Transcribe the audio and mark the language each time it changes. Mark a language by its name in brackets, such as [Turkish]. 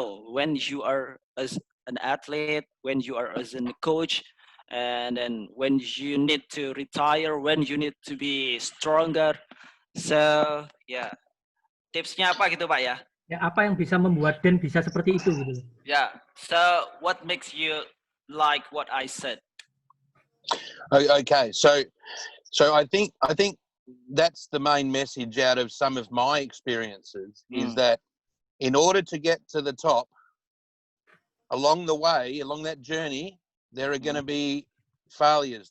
[English] When you are as an athlete, when you are as a coach, and then when you need to retire, when you need to be stronger. [Indonesian] So, tipsnya apa gitu, Pak ya? Ya, apa yang bisa membuat Dan bisa seperti itu gitu? [English] So what makes you like what I said? Okay, so I think that's the main message out of some of my experiences is that in order to get to the top, along the way, along that journey, there are going to be failures.